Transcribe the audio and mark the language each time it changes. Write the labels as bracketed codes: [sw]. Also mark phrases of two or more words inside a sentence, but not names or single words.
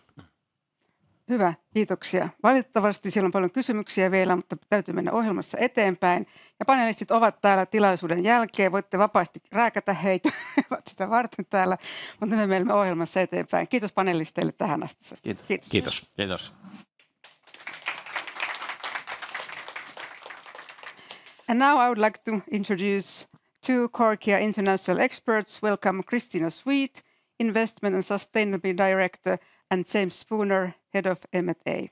[fi] Hyvä, kiitoksia. Valitettavasti siellä on paljon kysymyksiä vielä, mutta täytyy mennä ohjelmassa eteenpäin. Ja panelistit ovat täällä tilaisuuden jälkeen. Voitte vapaasti rääkätä heitä, ovat sitä varten täällä, mutta me menemme ohjelmassa eteenpäin. Kiitos panelisteille tähän asti. Kiitos. Kiitos. Kiitos. [en] And now I would like to introduce two Korkia international experts. Welcome Christina Sweet, Investment and Sustainability Director, and James Spooner, Head of M&A.